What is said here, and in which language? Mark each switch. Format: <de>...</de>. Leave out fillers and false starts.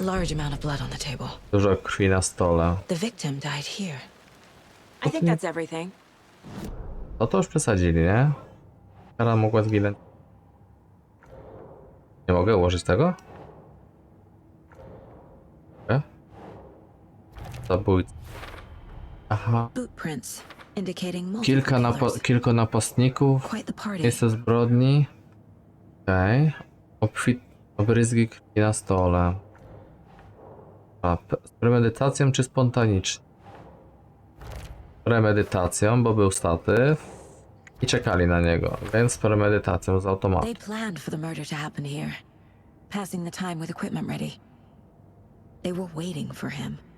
<en>Large amount of blood on the table.</en> <pl>Dużo krwi na stole.</pl> <en>The victim died here. I think that's everything.</en> <pl>No to już przesadzili, nie? Kara mogła zginąć. Nie mogę ułożyć tego? Zabójca. Aha.</pl> <en>Boot prints indicating multiple killers.</en> <pl>Kilku napastników.</pl> <en>Quite the party.</en> <pl>Miejsce zbrodni. Okej. Obryzgi krwi na stole. Z premedytacją czy spontanicznie? Z premedytacją, bo był statyw. I czekali na niego, więc z premedytacją z automatu.</pl> <en>They planned for the murder to happen here, passing the time with equipment ready. They were waiting for him.</en>